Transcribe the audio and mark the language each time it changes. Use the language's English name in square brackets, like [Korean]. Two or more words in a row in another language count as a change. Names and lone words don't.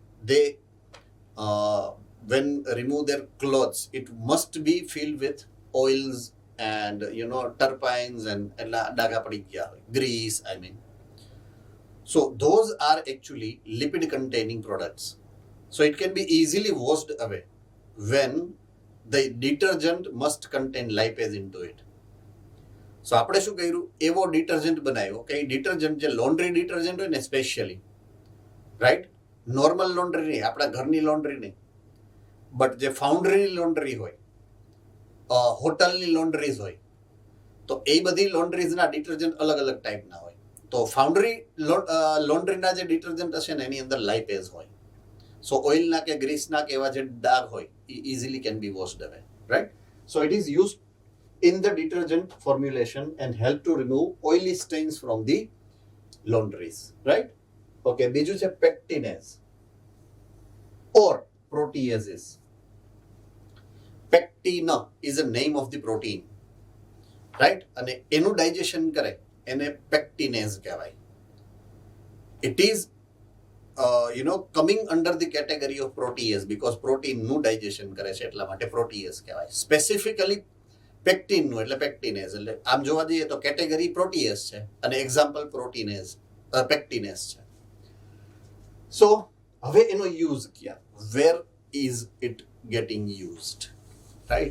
[English] They when remove their clothes, it must be filled with oils and terpenes and [Gujarati] ડાઘ પડી ગયા [English] grease, I mean. So those are actually lipid containing products. So it can be easily washed away when the detergent must contain lipase into it. [Gujarati] સો આપણે શું કર્યું, એવો ડિટર્જન્ટ બનાવ્યો કે એ ડિટર્જન્ટ જે [English] laundry detergent [Gujarati] હોય ને સ્પેશિયલી, રાઈટ, [English] normal laundry [Gujarati] નહીં, આપણા ઘરની લોન્ડ્રી નહીં, બટ જે ફાઉન્ડ્રીની લોન્ડ્રી હોય, હોટલની લોન્ડ્રીઝ હોય, તો એ બધી લોન્ડ્રીઝના ડિટર્જન્ટ અલગ અલગ ટાઈપના હોય. તો ફાઉન્ડ્રી લોન્ડ્રીના જે ડિટર્જન્ટ હશે ને એની અંદર લાઇપેઝ હોય. સો ઓઇલના કે ગ્રીસના કે એવા જે ડાઘ હોય એ [English] easily can be washed away, right. so it is used in the detergent formulation and help to remove oily stains from the laundries, right? Okay, [Gujarati] બીજું છે [English] pectinase or proteases. Pectin is a name of the protein, right? [Gujarati] અને એનું ડાયજેશન કરે એને pectinase કહેવાય. [English] It is coming under the category of protease because protein [Gujarati] નું ડાયજેશન કરે છે એટલા માટે protease કહેવાય. સ્પેસિફિકલી પેક્ટિનનું એટલે પેક્ટિનેઝ, એટલે આમ જોવા જઈએ તો [English] category protease [Gujarati] છે અને [English] example proteinase pectinase [Gujarati] છે. સો હવે એનો યુઝ ક્યાં, [English] where is it getting used, right.